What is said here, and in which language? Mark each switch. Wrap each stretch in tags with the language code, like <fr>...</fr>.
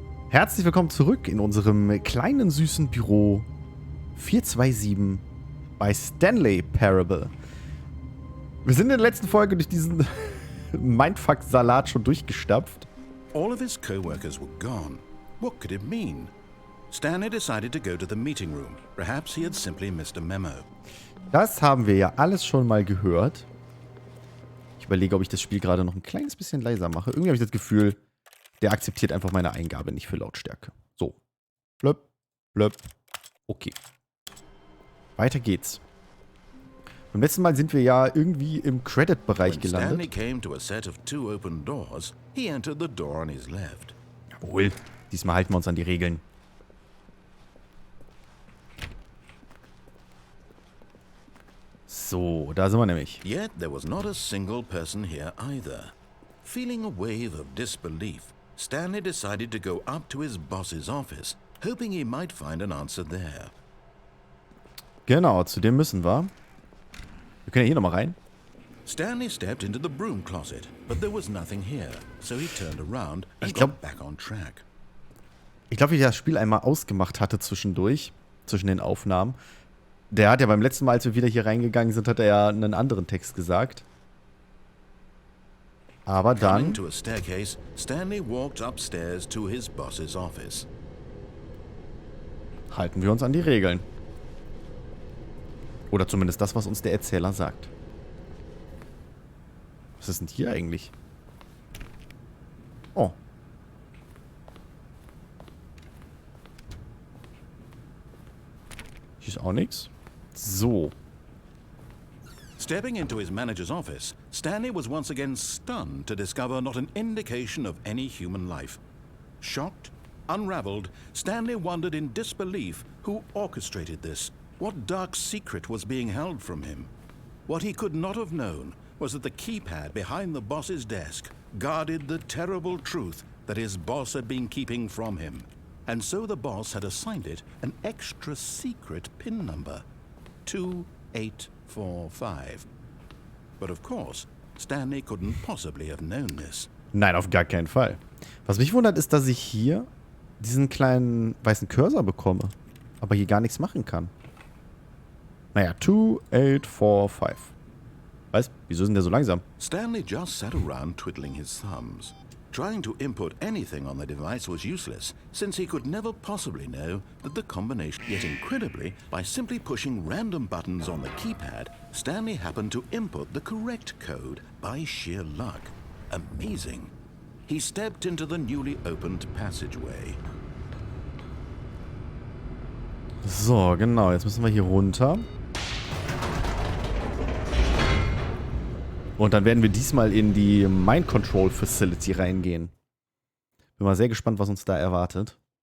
<de>Herzlich willkommen zurück in unserem kleinen, süßen Büro 427 bei Stanley Parable. Wir sind in der letzten Folge durch diesen Mindfuck-Salat schon durchgestapft.</de> <en>All of his co-workers were gone. What could it mean? Stanley decided to go to the meeting room. Perhaps he had simply missed a memo.</en> <de>Das haben wir ja alles schon mal gehört. Ich überlege, ob ich das Spiel gerade noch ein kleines bisschen leiser mache. Irgendwie habe ich das Gefühl, der akzeptiert einfach meine Eingabe nicht für Lautstärke. So. Blöpp, blöpp. Okay. Weiter geht's. Beim letzten Mal sind wir ja irgendwie im Credit-Bereich gelandet.</de> <en>Stanley came to a set of two open doors. He entered the door on his left.</en> <de>Jawohl. Diesmal halten wir uns an die Regeln. So, da sind wir nämlich.</de> <en>Yet there was not a single person here either. Feeling a wave of disbelief, Stanley decided to go up to his boss's office, hoping he might find an answer there.</en> <de>Genau, zu dem müssen wir. Wir können ja hier nochmal rein.</de> <en>Stanley stepped into the broom closet, but there was nothing here, so he turned around and got back on track.</en> <de>Ich glaube, wie ich das Spiel einmal ausgemacht hatte zwischendurch, zwischen den Aufnahmen. Der hat ja beim letzten Mal, als wir wieder hier reingegangen sind, hat er ja einen anderen Text gesagt. Aber dann...</de> <en>Coming to a staircase, Stanley walked upstairs to his boss's office.</en> <de>Halten wir uns an die Regeln. Oder zumindest das, was uns der Erzähler sagt. Was ist denn hier eigentlich? Oh. Hier ist auch nichts. So.</de> <en>Stepping into his manager's office, Stanley was once again stunned to discover not an indication of any human life. Shocked, unraveled, Stanley wondered in disbelief who orchestrated this, what dark secret was being held from him. What he could not have known was that the keypad behind the boss's desk guarded the terrible truth that his boss had been keeping from him. And so the boss had assigned it an extra secret PIN number, 2845. But of course, Stanley couldn't possibly have known this.</en> <de>Nein, auf gar keinen Fall. Was mich wundert, ist, dass ich hier diesen kleinen weißen Cursor bekomme, aber hier gar nichts machen kann. Naja, 2845. Was? Wieso ist denn der so langsam?</de> <en>Stanley just sat around twiddling his thumbs. Trying to input anything on the device was useless, since he could never possibly know that the combination... Yet incredibly, by simply pushing random buttons on the keypad, Stanley happened to input the correct code by sheer luck. Amazing. He stepped into the newly opened passageway.</en> <de>So, genau. Jetzt müssen wir hier runter. Und dann werden wir diesmal in die Mind Control Facility reingehen. Bin mal sehr gespannt, was uns da erwartet.</de>